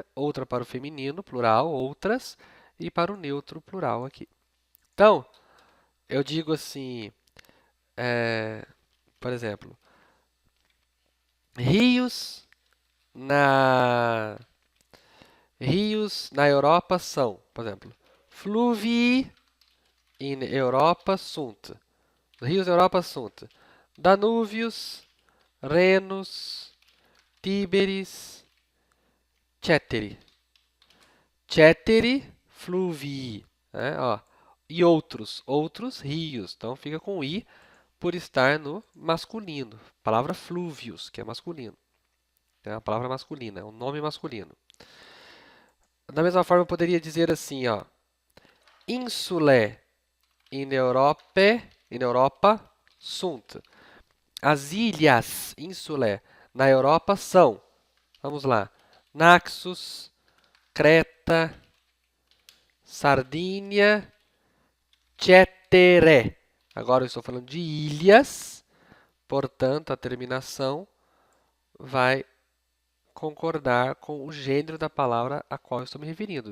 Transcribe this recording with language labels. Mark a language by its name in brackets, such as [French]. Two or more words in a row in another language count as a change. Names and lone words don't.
[Portuguese] Outra para o feminino, plural, outras. E para o neutro, plural aqui. Então, eu digo assim, por exemplo, rios na Europa são, por exemplo, [Latin] fluvii in Europa sunt. [Portuguese] Rios na Europa sunt. Danúvios, Renos, Tíberis, Ceteri. [Latin] Ceteri fluvii. [Portuguese] Né? Ó, e outros rios. Então fica com i por estar no masculino. Palavra flúvios, que é masculino. É uma palavra masculina, é um nome masculino. Da mesma forma, eu poderia dizer assim, ó, [Latin] insulae in Europa sunt. [Portuguese] As ilhas insulae na Europa são, vamos lá, Naxos, Creta, Sardínia, Cetere. Agora eu estou falando de ilhas, portanto, a terminação vai concordar com o gênero da palavra a qual eu estou me referindo.